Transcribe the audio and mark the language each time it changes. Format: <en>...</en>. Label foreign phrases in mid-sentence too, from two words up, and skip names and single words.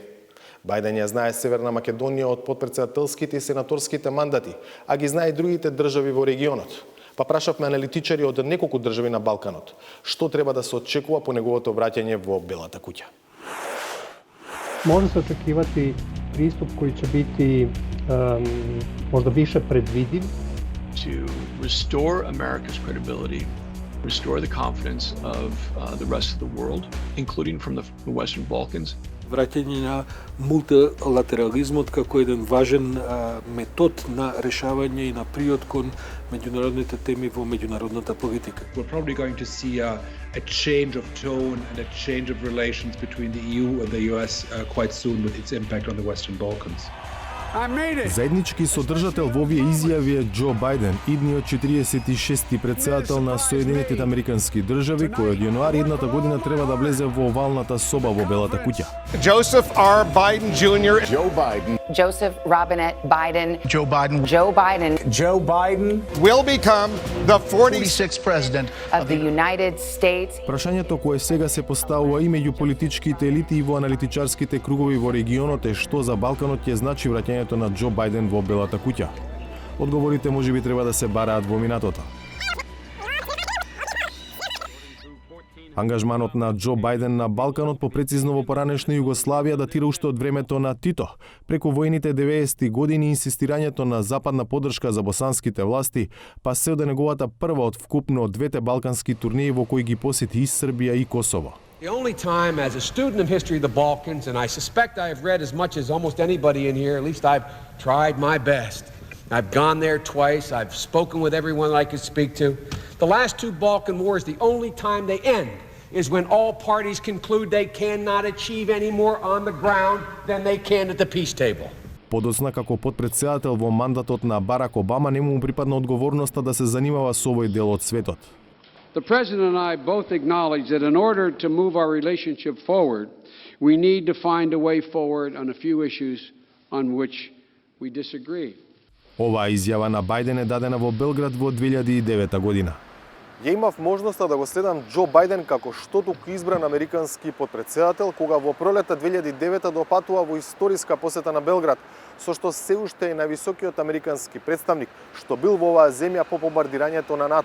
<mk>Бајден ја знае Северна Македонија од подпредседателските и сенаторските мандати, а ги знае и другите држави во регионот. Па прашавме аналитичари од неколку држави на Балканот, што треба да се очекува по неговото враќање во Белата куќа.</mk> <sr>Може се очекивати приступ кој ќе бити можда више предвидив.</sr> <en>To restore America's credibility, restore the confidence of the rest of the world, including from the Western Balkans.</en> <mk>Враќање на мултилатерализмот како еден важен метод на решавање и на приод кон меѓународните теми во меѓународната политика.</mk> <en>We're probably going to see a change of tone and a change of relations between the EU and the US quite soon with its impact on the Western Balkans.</en> <mk>Заеднички содржател во овие изјави е Џо Бајден, идниот 46-ти председател на Соединетите Американски држави, кој од јануари едната година треба да влезе во овалната соба во Белата куќа.</mk> <en>Joseph R. Biden Jr. Joe Biden. Joseph Robinette Biden. Joe Biden. Joe Biden. Joe Biden will become the 46th president of the United States.</en> <mk>Прашањето кое сега се поставува и меѓу политичките елити и во аналитичарските кругови во регионот е што за Балканот ќе значи враќањето на Џо Бајден во Белата куќа. Одговорите можеби треба да се бараат во минатото. Ангажманот на Џо Бајден на Балканот, попрецизно во поранешна Југославија, датира уште од времето на Тито. Преку војните 90-ти години инсистирањето на западна поддршка за босанските власти, па се од неговата прва од вкупно двете балкански турнеи во кои ги посети и Србија и Косово.</mk> <en>The only time as a student of history of the Balkans, and I suspect I have read as much as almost anybody in here, at least I've tried my best. I've gone there twice, I've spoken with everyone I could speak to. The last 2 Balkan wars, the only time they end is when all parties conclude they cannot achieve any more on the ground than they can at the peace table.</en> <mk>Подоцна како подпредседател во мандатот на Барак Обама не му припадна одговорноста да се занимава со овој дел од светот.</mk> <en>The President and I both acknowledge that in order to move our relationship forward, we need to find a way forward on a few issues on which we disagree.</en> <mk>Оваа изјава на Бајден е дадена во Белград во 2009 година. Ја имав можноста да го следам Џо Бајден како што туку избран американски подпредседател, кога во пролета 2009 допатува во историска посета на Белград, со што се уште е највисокиот американски представник што бил во оваа земја по бомбардирањето на НАТО.</mk>